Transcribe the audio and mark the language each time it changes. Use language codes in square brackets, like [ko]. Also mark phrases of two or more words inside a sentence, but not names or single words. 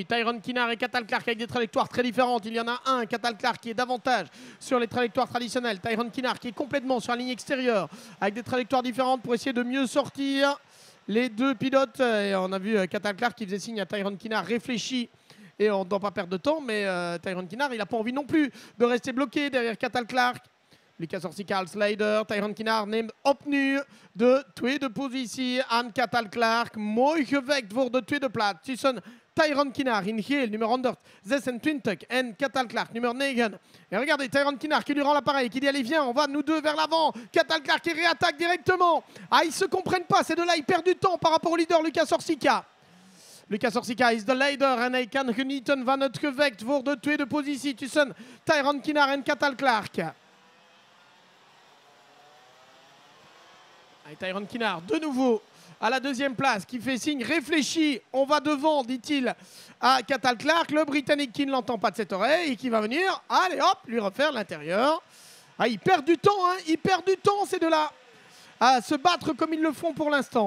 [fr] Tyrone Kinnaert et Cathal Clark avec des trajectoires très différentes. Il y en a un, Cathal Clark, qui est davantage sur les trajectoires traditionnelles. Tyrone Kinnaert qui est complètement sur la ligne extérieure avec des trajectoires différentes pour essayer de mieux sortir les deux pilotes. Et on a vu Cathal Clark qui faisait signe à Tyrone Kinnaert, réfléchi. Et on ne doit pas perdre de temps, mais Tyrone Kinnaert, il n'a pas envie non plus de rester bloqué derrière Cathal Clark. [nl] Lucas Orsica als leider, Tyrone Kinnaert neemt opnieuw de tweede positie aan Cathal Clark. Mooi gewekt voor de tweede plaats tussen Tyrone Kinnaert in geel, numéro 126, en Cathal Clark, numéro 9. [fr] Et regardez, Tyrone Kinnaert qui lui rend l'appareil, qui dit allez viens, on va nous deux vers l'avant. Cathal Clark qui réattaque directement. Ah, ils ne se comprennent pas, ces deux-là, ils perdent du temps par rapport au leader Lucas Orsica. [nl] Lucas Orsica is de leider en hij kan genieten van het gevecht voor de tweede positie tussen Tyrone Kinnaert en Cathal Clark. [fr] Et Tyrone Kinnaert, de nouveau, à la deuxième place, qui fait signe réfléchi. On va devant, dit-il à Cathal Clark. Le Britannique qui ne l'entend pas de cette oreille et qui va venir, allez hop, lui refaire l'intérieur. Ah, ils perdent du temps, hein, ils perdent du temps, ces deux-là, à se battre comme ils le font pour l'instant.